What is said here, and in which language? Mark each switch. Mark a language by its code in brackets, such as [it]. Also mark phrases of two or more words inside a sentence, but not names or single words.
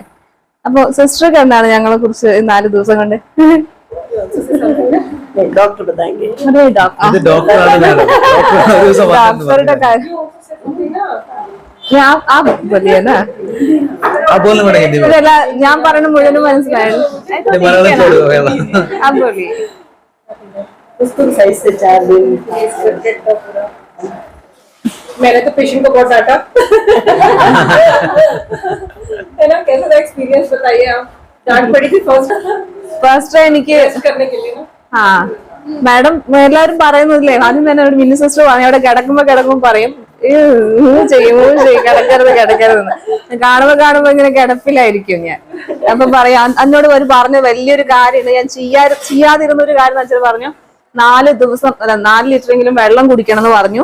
[ml] അപ്പൊ സിസ്റ്റർക്ക് എന്താണ് ഞങ്ങളെ കുറിച്ച് 4 ദിവസം കൊണ്ട്? ഡോക്ടറുടെ കാര്യം ഞാൻ പറയണ മുഴുവനും മനസ്സിലായിരുന്നു. [hi] मैंने तो पेशेंट को बहुत डांटा है ना. कैसा था एक्सपीरियंस बताइए आप. डांट पड़ी थी [ml] ഫസ്റ്റ് എനിക്ക് [hi] करने के लिए ना. [ml] ആ മാഡം എല്ലാരും പറയുന്നില്ലേ, ആദ്യം തന്നെ ഒരു മിനി സിസ്റ്റർ പറഞ്ഞു അവിടെ കിടക്കുമ്പോ പറയും കിടക്കരുതെന്ന്. കാണുമ്പോ ഇങ്ങനെ കിടപ്പിലായിരിക്കും ഞാൻ. അപ്പൊ പറയാം എന്നോട് പറഞ്ഞ വലിയൊരു കാര്യമുണ്ട്. ഞാൻ ചെയ്യാതിരുന്ന ഒരു കാര്യം എന്ന് വെച്ചാൽ പറഞ്ഞു 4 ദിവസം 4 ലിറ്ററെങ്കിലും വെള്ളം കുടിക്കണം എന്ന് പറഞ്ഞു.